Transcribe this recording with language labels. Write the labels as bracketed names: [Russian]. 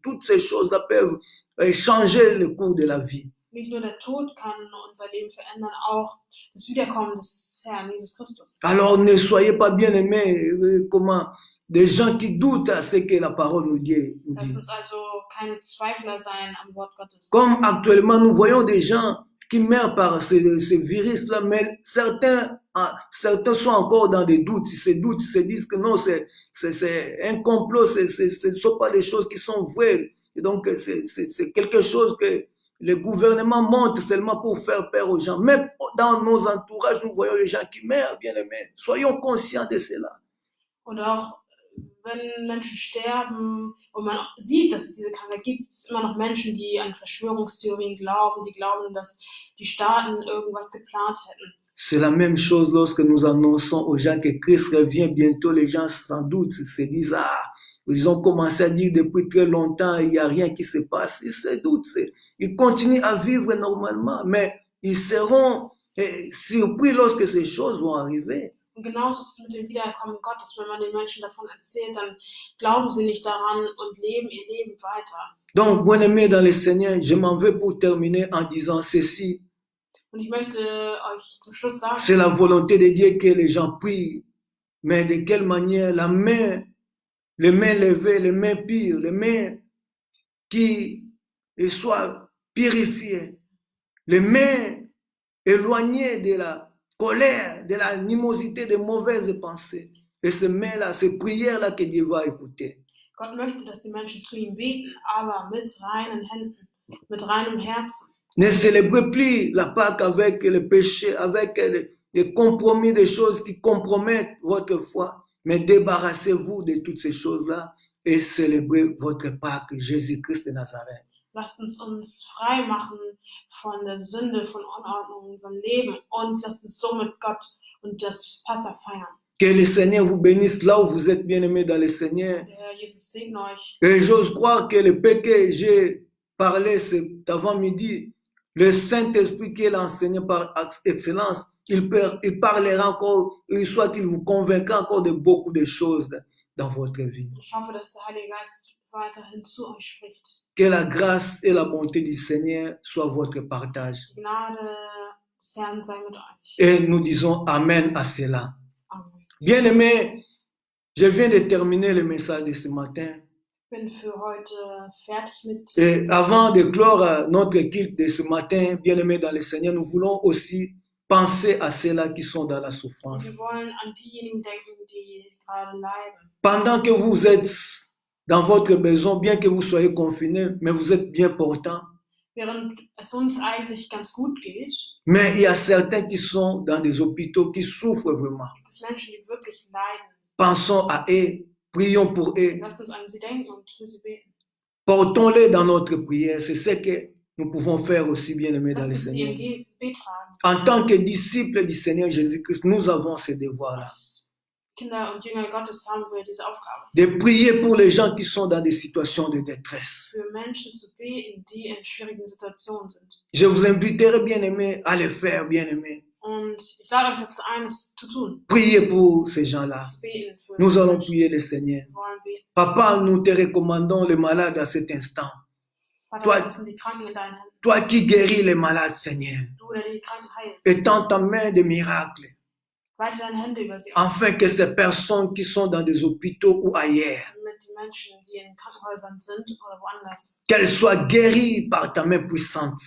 [French] Toutes ces choses-là peuvent changer le cours de la vie. [German] Nicht nur der Tod kann unser Leben verändern, auch das Wiederkommen des Herrn Jesus Christus. [French] Alors ne soyez pas bien-aimés, des gens qui doutent à ce que la parole nous dit. [German] Lass uns also keine Zweifler sein am Wort Gottes. [French] Comme actuellement nous voyons des gens qui meurent par ce virus-là, mais certains sont encore dans des doutes. Ils se disent que non, c'est un complot, ce ne sont pas des choses qui sont vraies. Et donc c'est quelque chose que le gouvernement monte seulement pour faire peur aux gens. Même dans nos entourages, nous voyons les gens qui meurent, bien aimés. Soyons conscients de cela. [German] Und auch wenn Menschen sterben und man sieht, dass es diese Krankheit gibt, gibt es immer noch Menschen, die an Verschwörungstheorien glauben, die glauben, dass die Staaten irgendwas geplant hätten. [French] C'est la même chose lorsque nous annonçons aux gens que Christ revient bientôt. Les gens sans doute se disent, ils ont commencé à dire depuis très longtemps, il n'y a rien qui se passe. Ils se doutent. Ils continuent à vivre normalement, mais ils seront surpris lorsque ces choses vont arriver. [German] Und genauso ist es mit dem Wiederkommen Gottes. Wenn man den Menschen davon erzählt, dann glauben sie nicht daran und leben ihr Leben weiter. [French] Donc, bien-aimés dans le Seigneur, je m'en vais pour terminer en disant ceci. [German] Und ich möchte euch zum Schluss sagen, [French] C'est la volonté de Dieu que les gens prient. Mais de quelle manière? Les mains levées, les mains pures, les mains qui soient purifiées, les mains éloignées de la colère, de l'animosité, des mauvaises pensées. Et ces mains-là, ces prières-là que Dieu va écouter. [German] Gott möchte, dass die Menschen zu ihm beten, aber mit reinen Händen, mit reinem Herzen. [French] Ne célébrez plus la Pâque avec le péché, avec des compromis, des choses qui compromettent votre foi. Mais débarrassez-vous de toutes ces choses-là et célébrez votre Pâque, Jésus-Christ de Nazareth. [German] Lasst uns frei machen von der Sünde, von Unordnung in unserem Leben und lasst uns so mit Gott und das Passa feiern. [French] Que le Seigneur vous bénisse là où vous êtes bien-aimés dans le Seigneur. [German] Der Herr Jesus segne euch. [French] Et j'ose croire que le paix que j'ai parlé cet avant-midi, le Saint-Esprit qui est l'enseignant par excellence, il parlera encore, soit il vous convaincra encore de beaucoup de choses dans votre vie. [German] Ich hoffe, dass der Heilige Geist weiterhin zu euch spricht. [French] Que la grâce et la bonté du Seigneur soient votre partage. [German] Die Gnade des Herrn sei mit euch. [French] Et nous disons Amen à cela. Amen. Bien-aimés, je viens de terminer le message de ce matin. [German] Ich bin für heute fertig mit. [French] Et avant de clore notre culte de ce matin, bien-aimés dans le Seigneur, nous voulons aussi penser à ceux-là qui sont dans la souffrance. [German] Wir wollen an diejenigen denken, die gerade leiden. [French] Pendant que vous êtes dans votre maison, bien que vous soyez confinés, mais vous êtes bien portants. [German] während es uns eigentlich ganz gut geht, [French] Mais il y a certains qui sont dans des hôpitaux qui souffrent vraiment. [German] gibt es Menschen, die wirklich leiden. [French] Pensons à eux, prions pour eux, [German] Lasst uns an sie denken und für sie beten. [French] portons-les dans notre prière. C'est ce que nous pouvons faire aussi, bien-aimés dans [German] Lasst [French] le [German] uns sie im [French] Seigneur. [German] Gebet tragen. [French] En tant que disciples du Seigneur Jésus-Christ, nous avons ce devoir-là. [German] Als Kinder und Jünger Gottes haben wir diese Aufgabe, [French] De prier pour les gens qui sont dans des situations de détresse. [German] für Menschen zu beten, die in schwierigen Situationen sind. [French] Je vous inviterai, bien-aimés, à le faire, bien-aimés. [German] Und ich lade euch dazu ein, es zu tun, [French] Priez pour ces gens-là. [German] zu beten für [French] Nous [German] diese [French] allons [German] Menschen. [French] prier le Seigneur. [German] Wir wollen beten. [French] Papa, nous te recommandons les malades à cet instant. [German] Vater, [French] Toi- [German] wir sind die Kranken in deinen Händen. [French] Toi qui guéris les malades, Seigneur. [German] Du, der die Kranken heilst. [French] Étends ta main de miracle, [German] Weite deine Hände über sie aus, [French] afin que ces personnes qui sont dans des hôpitaux ou ailleurs, [German] damit die Menschen, die in Krankenhäusern sind oder woanders, [French] qu'elles soient guéries par ta main puissante.